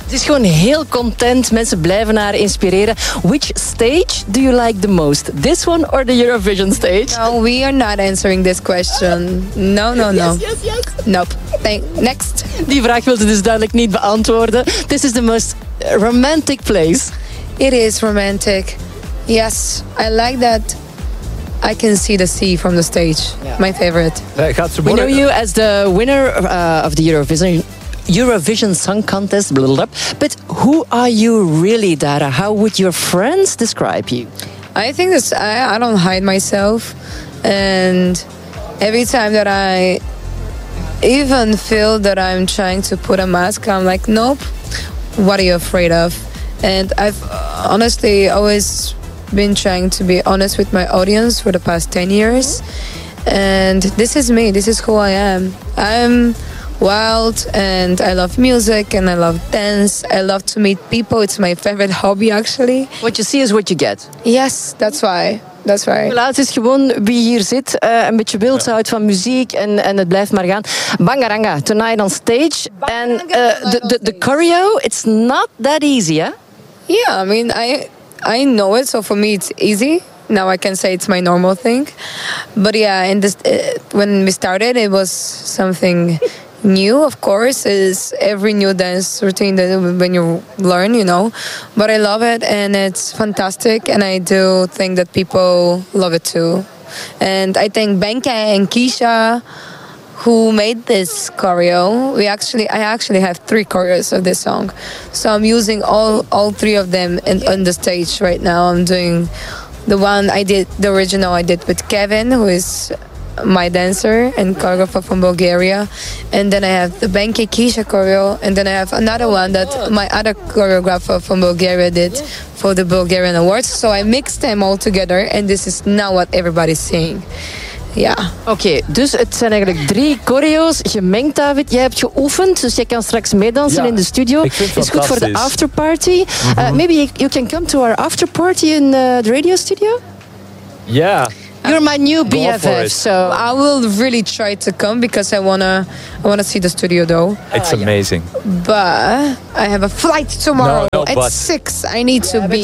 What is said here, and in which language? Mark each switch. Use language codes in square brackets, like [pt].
[nl] Ze is gewoon heel content. Mensen blijven haar inspireren. [en] Which stage do you like the most? This one or the Eurovision stage? No, we are not answering this question. No. Yes. Nope. Next. [nl] Die vraag wilde dus duidelijk niet beantwoorden. [en] This is the most romantic place. It is romantic. Yes, I like that. I can see the sea from the stage. Yeah. My favorite. We know you as the winner of the Eurovision Song Contest, blah, blah, blah. But who are you really, Dara? How would your friends describe you? I think this, I don't hide myself. And every time that I even feel that I'm trying to put a mask, I'm like, nope, what are you afraid of? And I've honestly always been trying to be honest with my audience for the past 10 years. And this is me, this is who I am. I'm wild and I love music and I love dance. I love to meet people. It's my favorite hobby actually. What you see is what you get. Yes, that's why. [nl] Het is gewoon wie hier zit, een beetje beeld uit van muziek en het blijft maar gaan. [en] Bangaranga, tonight on stage. And the choreo, it's not that easy, eh? Yeah, I mean, I know it, so for me it's easy. Now I can say it's my normal thing. But yeah, when we started, it was something new, of course, is every new dance routine that when you learn, you know. But I love it and it's fantastic. And I do think that people love it too. And I thank Benke and Keisha who made this choreo. I actually have 3 choreos of this song. So I'm using all 3 of them on the stage right now. I'm doing the one I did, the original I did with Kevin, who is my dancer and choreographer from Bulgaria. And then I have the Benke Keisha choreo. And then I have another one that my other choreographer from Bulgaria did for the Bulgarian Awards. So I mixed them all together. And this is now what everybody's seeing. Yeah. [nl] Okay, dus het zijn eigenlijk 3 choreo's gemengd, David. Jij hebt geoefend, dus jij kan straks meedansen in de studio. Het is goed voor de afterparty. [en] Mm-hmm. Maybe you can come to our afterparty in the radio studio? Yeah. You're my new BFF, so I will really try to come because I wanna see the studio though. It's amazing. But I have a flight tomorrow. No, at 6. I need to be.